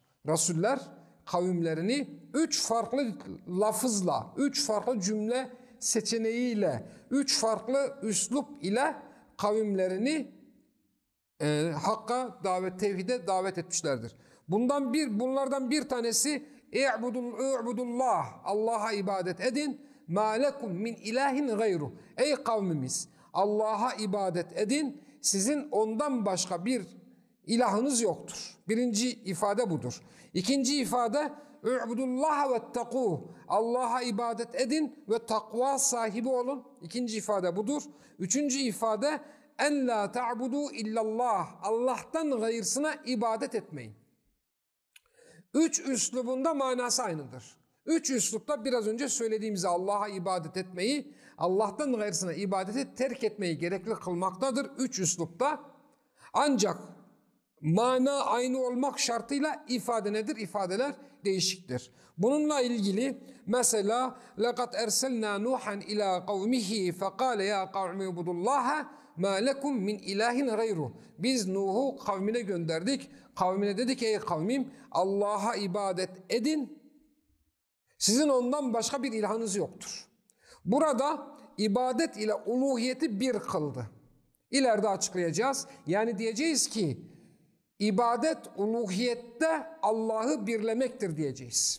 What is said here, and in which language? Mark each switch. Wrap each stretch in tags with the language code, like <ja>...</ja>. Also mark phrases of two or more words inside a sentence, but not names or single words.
<tr>Resuller kavimlerini 3 farklı lafızla, 3 farklı cümle seçeneğiyle, 3 farklı üslup ile kavimlerini hakka davet, tevhide davet etmişlerdir. Bunlardan bir tanesi İ'budullah, Allah'a ibadet edin.</tr> <ar>مَا لَكُمْ مِنْ اِلَٰهٍ غَيْرُهُ.</ar> <tr>Ey kavmimiz, Allah'a ibadet edin, sizin ondan başka bir ilahınız yoktur. Birinci ifade budur. İkinci ifade</tr> <ar>اُعْبُدُ وَاتَّقُوهُ.</ar> <tr>Allah'a ibadet edin ve takva sahibi olun. İkinci ifade budur. Üçüncü ifade</tr> <ar>أن لا تعبدوا إلا الله.</ar> <tr>Allah'tan gayrısına ibadet etmeyin. 3 üslubunda manası aynıdır. 3 üslupta biraz önce söylediğimiz Allah'a ibadet etmeyi, Allah'tan gayrısına ibadeti terk etmeyi gerekli kılmaktadır. 3 üslupta. Ancak mana aynı olmak şartıyla ifade nedir? İfadeler değişiktir. Bununla ilgili mesela</tr> <ar>لَقَدْ اَرْسَلْنَا نُوحًا اِلَى قَوْمِهِ فَقَالَ يَا قَوْمِ اعْبُدُوا اللّٰهَ مَا لَكُمْ مِنْ اِلَٰهٍ غَيْرُهُ.</ar> <tr>Biz Nuh'u kavmine gönderdik. Kavmine dedik ey kavmim Allah'a ibadet edin. Sizin ondan başka bir ilahınız yoktur. Burada ibadet ile uluhiyeti bir kıldı. İleride açıklayacağız. Yani diyeceğiz ki ibadet uluhiyette Allah'ı birlemektir diyeceğiz.</tr>